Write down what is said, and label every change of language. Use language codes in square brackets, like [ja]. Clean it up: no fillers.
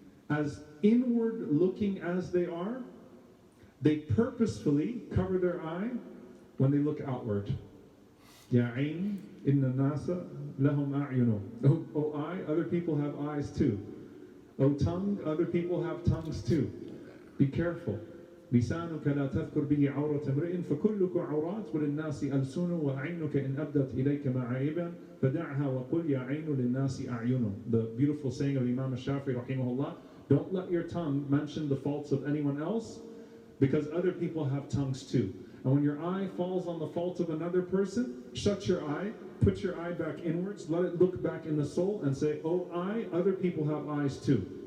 [en] As inward looking as they are, they purposefully cover their eye when they look outward. [ar] Ya ayn, inna nasa lahum a'yunu. [en] Oh eye, other people have eyes too. Oh tongue, other people have tongues too. Be careful. [ar] لسانك لا تذكر به عورة امرئ فكلك عورات وللناس ألسن وعينك إن أبدت إليك معايبا فدعها وقل يا عين للناس أعين. [en] The beautiful saying of Imam Shafi'i rahimahullah, don't let your tongue mention the faults of anyone else because other people have tongues too. And when your eye falls on the fault of another person, shut your eye, put your eye back inwards, let it look back in the soul and say, oh eye, other people have eyes too.